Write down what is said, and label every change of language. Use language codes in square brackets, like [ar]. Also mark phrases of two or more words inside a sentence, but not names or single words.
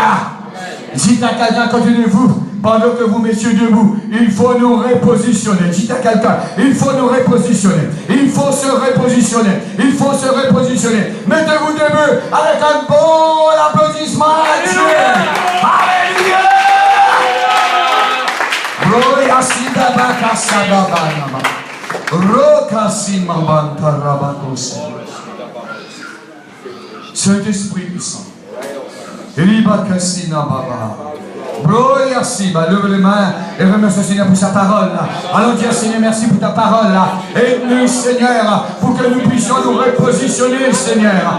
[fr] Dites à quelqu'un, continuez-vous, pendant que vous messieurs debout, il faut nous repositionner. Dites à quelqu'un, il faut nous repositionner. Il faut se repositionner. Il faut se repositionner. Mettez-vous debout avec un bon applaudissement à Dieu. Alléluia. Gloria sida baka sadabana. Roka simabanta rabakosi. Saint-Esprit puissant. Gloria Siba, lève les mains et remercie le Seigneur pour sa parole. Allons dire Seigneur, merci pour ta parole. Aide-nous Seigneur, pour que nous puissions nous repositionner Seigneur.